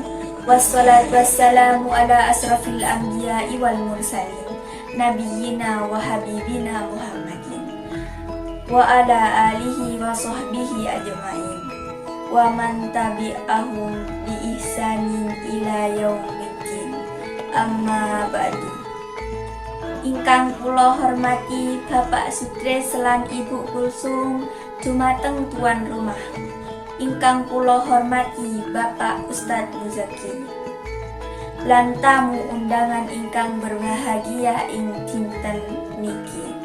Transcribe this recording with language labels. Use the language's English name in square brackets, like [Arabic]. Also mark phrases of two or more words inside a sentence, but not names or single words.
[Arabic] والصلاة والسلام على أشرف الأنبياء والمرسلين، نبينا وحبيبنا محمد وعلى آله وصحبه أجمعين ومن تبعهم بإحسان إلى يوم الدين. أما بعد. [Javanese] Ingkang kula hormati Bapak Sutris lan Ibu Kulsum dumateng [Indonesian] tuan rumah. [Javanese] Ingkang kula hormati Bapak Ustadz Muzaki lan [Indonesian] tamu undangan [Javanese] ingkang berbahagia ing dinten niki.